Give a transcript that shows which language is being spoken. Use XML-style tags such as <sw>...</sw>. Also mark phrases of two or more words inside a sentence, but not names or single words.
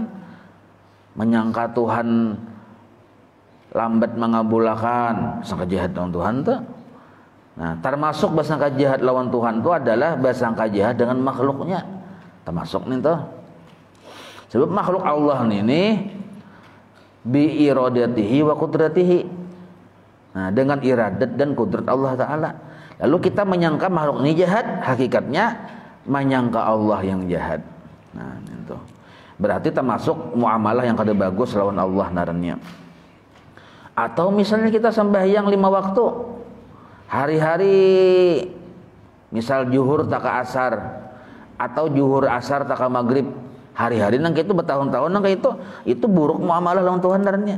<bjn>Menyangka Tuhan lambat mengabulkan, bersangka jahat lawan Tuhan tuh. Nah, termasuk bersangka jahat lawan Tuhan itu adalah bersangka jahat dengan makhluknya. Termasuk nih tuh. Sebab makhluk Allah ini</bjn> <ar>بإرادته وقدرته.</ar> <id>Nah, dengan iradat dan kudrat Allah Ta'ala. Lalu kita menyangka makhluk ini jahat, hakikatnya menyangka Allah yang jahat.</id> <bjn>Nah, itu. Berarti termasuk muamalah yang kada bagus lawan Allah naranya.</bjn> <id>Atau misalnya kita sembahyang 5 waktu.</id> <bjn>Hari-hari misal zuhur taka asar, atau zuhur asar taka maghrib, hari-hari nang itu bertahun-tahun nang itu buruk muamalah lawan Tuhan darahnya.</bjn>